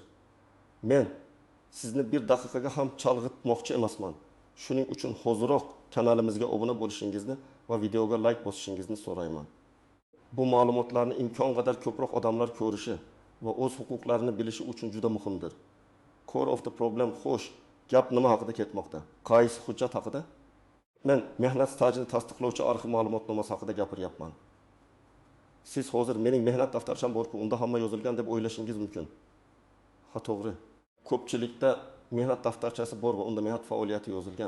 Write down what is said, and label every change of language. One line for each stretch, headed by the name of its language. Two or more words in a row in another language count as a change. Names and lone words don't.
Uzbek: Men sizni bir daqiqaga ham chalg'itmoqchi emasman. Shuning uchun hoziroq kanalimizga obuna bo'lishingizni va videoga like bosishingizni so'rayman. Bu ma'lumotlarni imkon qadar ko'proq odamlar ko'rishi va o'z huquqlarini bilishi uchun juda muhimdir.
English: Core of the problem
Uzbek: xo'sh, gap nima haqida ketmoqda? Qaysi hujjat haqida? Men mehnat stajini tasdiqlovchi arxiv ma'lumotnomasi haqida gapiryapman. Siz hozir mening mehnat daftarcham bor-ku, unda hamma yozilgan deb o'ylashingiz mumkin. Ha, to'g'ri. Ko'pchilikda mehnat daftarchasi bor va unda mehnat faoliyati yozilgan.